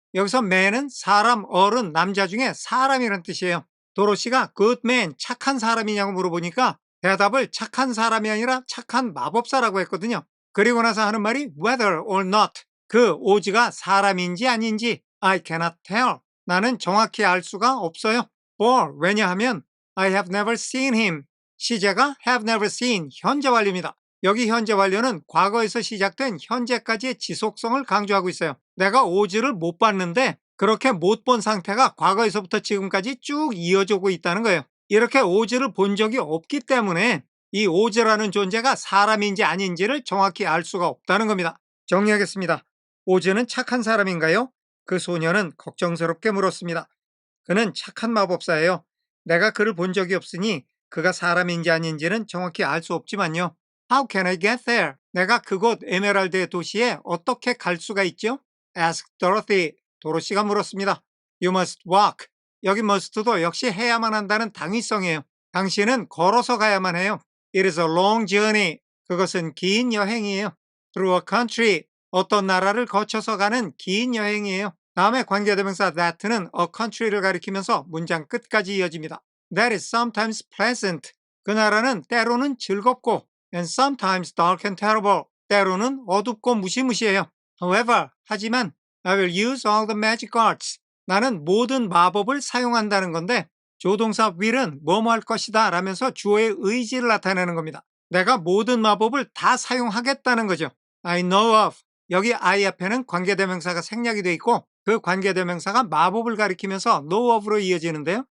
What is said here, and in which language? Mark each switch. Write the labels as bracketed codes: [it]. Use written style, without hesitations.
[ko] 여기서 man은 사람, 어른, 남자 중에 사람이란 뜻이에요. 도로시가 [en] good man, [ko] 착한 사람이냐고 물어보니까 대답을 착한 사람이 아니라 착한 마법사라고 했거든요. 그리고 나서 하는 말이 [en] whether or not. [ko] 그 오즈가 사람인지 아닌지 [en] I cannot tell. [ko] 나는 정확히 알 수가 없어요. [en] For, [ko] 왜냐하면 [en] I have never seen him. [ko] 시제가 [en] have never seen, [ko] 현재 완료입니다. 여기 현재 완료는 과거에서 시작된 현재까지의 지속성을 강조하고 있어요. 내가 오즈를 못 봤는데 그렇게 못 본 상태가 과거에서부터 지금까지 쭉 이어지고 있다는 거예요. 이렇게 오즈를 본 적이 없기 때문에 이 오즈라는 존재가 사람인지 아닌지를 정확히 알 수가 없다는 겁니다. 정리하겠습니다. 오즈는 착한 사람인가요? 그 소녀는 걱정스럽게 물었습니다. 그는 착한 마법사예요. 내가 그를 본 적이 없으니 그가 사람인지 아닌지는 정확히 알 수 없지만요. [en] How can I get there? [ko] 내가 그곳 에메랄드의 도시에 어떻게 갈 수가 있죠? [en] Ask Dorothy. [ko] 도로시가 물었습니다. [en] You must walk. [ko] 여기 must도 역시 해야만 한다는 당위성이에요. 당신은 걸어서 가야만 해요. [en] It is a long journey. [ko] 그것은 긴 여행이에요. [en] Through a country. [ko] 어떤 나라를 거쳐서 가는 긴 여행이에요. 다음에 관계대명사 that는 a country를 가리키면서 문장 끝까지 이어집니다. [en] That is sometimes pleasant. [ko] 그 나라는 때로는 즐겁고 [en] and sometimes dark and terrible. [ko] 때로는 어둡고 무시무시해요. [en] However, [ko] 하지만 [en] I will use all the magic arts. [ko] 나는 모든 마법을 사용한다는 건데 조동사 will은 뭐뭐 할 것이다 라면서 주어의 의지를 나타내는 겁니다. 내가 모든 마법을 다 사용하겠다는 거죠. [en] I know of. [ko] 여기 I 앞에는 관계대명사가 생략이 되어 있고 그 관계대명사가 마법을 가리키면서 know of로 이어지는데요.